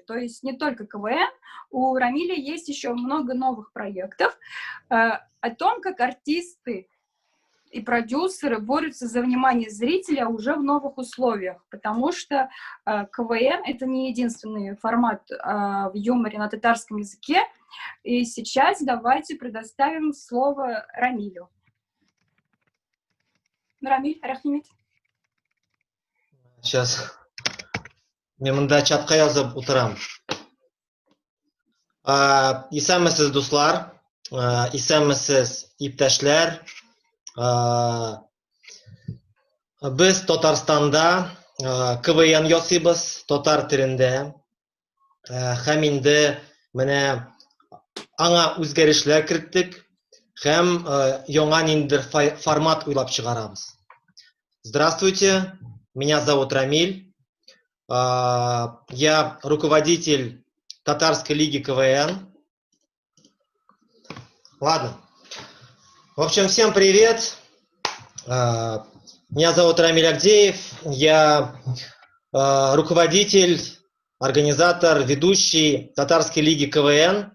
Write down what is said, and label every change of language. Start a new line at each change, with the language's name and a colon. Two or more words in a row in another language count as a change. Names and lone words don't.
Russian: То есть не только КВН, у Рамиля есть еще много новых проектов, о том, как артисты и продюсеры борются за внимание зрителя уже в новых условиях, потому что КВН — это не единственный формат в юморе на татарском языке. И сейчас давайте предоставим слово Рамилю.
Kazakh: Рамиль, рахмет. Сейчас. Мен мында чатқа yazып отырам.
Tatar: Исәнмесез, дуслар, исәнмесез, иптәшләр. Без Татарстанда КВН ясыйбыз, татар телендә. Һәм инде менә аңа үзгәрешләр керттек һәм яңа ниндидер формат уйлап чыгарабыз.
Russian: Здравствуйте, меня зовут Рамиль. Я руководитель Татарской лиги КВН. Ладно. В общем, всем привет. Меня зовут Рамиль Агдеев. Я руководитель, организатор, ведущий Татарской лиги КВН.